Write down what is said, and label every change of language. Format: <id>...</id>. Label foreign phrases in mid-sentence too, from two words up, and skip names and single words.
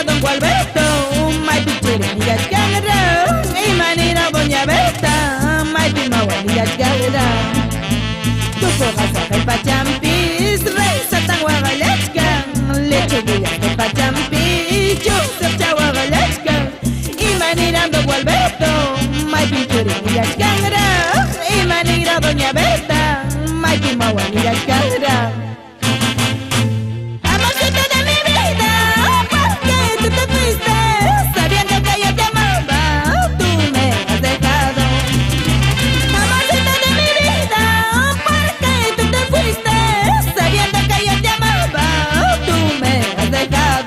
<qu>don Gualberto Maypi chirinillachkanran Imanira doña Berta Maypi mawalillachkanran Tukuqasa pepachampis Raysatan waqallachkan Lechugulla pepachampis Chusquecha waqallachkan Imanira don Gualberto Maypi chirinillachkanran Imanira doña Berta Maypi mawalillachkanran.</qu> <es>Amorcito de mi vida, ¿por qué tú te fuiste? Sabiendo que yo te amaba, tú me has dejado. Amorcito de mi vida, ¿por qué tú te fuiste? Sabiendo que yo te amaba, tú me has dejado.</es>